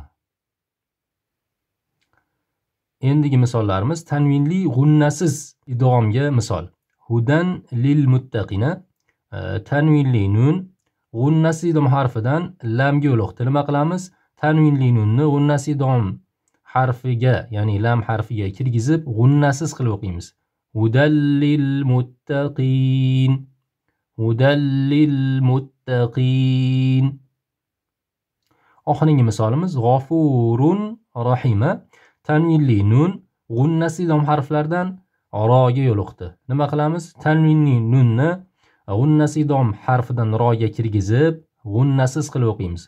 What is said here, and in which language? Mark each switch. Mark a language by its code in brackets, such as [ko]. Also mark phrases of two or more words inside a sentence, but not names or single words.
[uz] Endigi misollarimiz tanvinli g'unnasiz idg'omga misol. [ar] هدى للمتقين. [uz] Tanvinli nun g'unnasiz idg'om harfidan lamga yo'liqdi. Nima qilamiz? Tanvinli nunni g'unnasiz idg'om harfiga, ya'ni lam harfiga kirgizib, g'unnasiz qilib o'qiymiz. [ar] هدى للمتقين. هدى للمتقين. [uz] Oxirgi misolimiz [ar] غفور رحيما. [uz] Tanvinli nun g'unnasiz idg'om harflaridan roga yo'liqdi. Nima qilamiz? Tanvinli nunni g'unnasiz idg'om harfidan roga kirgizib, g'unnasiz qilib o'qiymiz.